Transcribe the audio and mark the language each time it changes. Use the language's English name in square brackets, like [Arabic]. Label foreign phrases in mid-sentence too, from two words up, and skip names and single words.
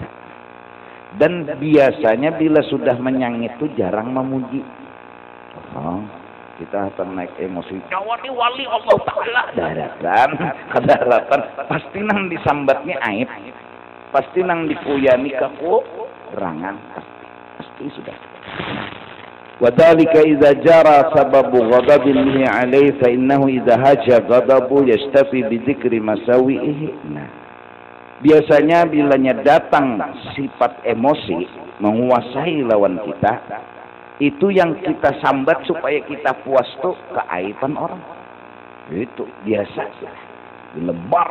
[Banjar] Dan biasanya bila sudah menyanyit itu jarang memuji. [Indonesian] Kita akan naik emosi. [Banjar] Nyawani wali Allah Ta'ala. [Indonesian] Daratan. [Banjar] Pasti nang disambatnya aib. Pasti nang dipuyani kekurangan. [Indonesian] Pasti sudah. [Arabic] وذلك إذا جرى سبب غضب به عليه فإنه إذا هاج غضبه يستشفي بذكر مساويه. [Banjar] Nah, biasanya bilanya datang sifat emosi menguasai lawan kita, itu yang kita sambat supaya kita puas tuh keaiban orang. [Indonesian] Itu biasa. Lebar.